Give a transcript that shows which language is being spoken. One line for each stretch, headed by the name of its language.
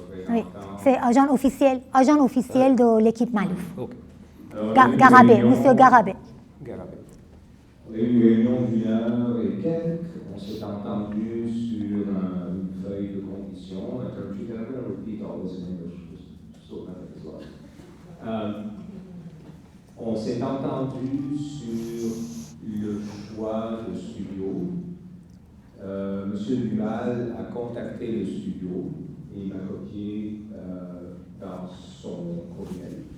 French: Oui, c'est agent officiel de l'équipe Malouf. Okay. Garabet, monsieur Garabet. Garabet. On a eu une réunion d'1 heure et quelques. On s'est entendu sur une feuille de conditions.
English: I'm going to repeat all this in English, so as well.
French: On s'est entendu sur le choix de studio. Monsieur Duval a contacté le studio et il m'a copié dans son courriel.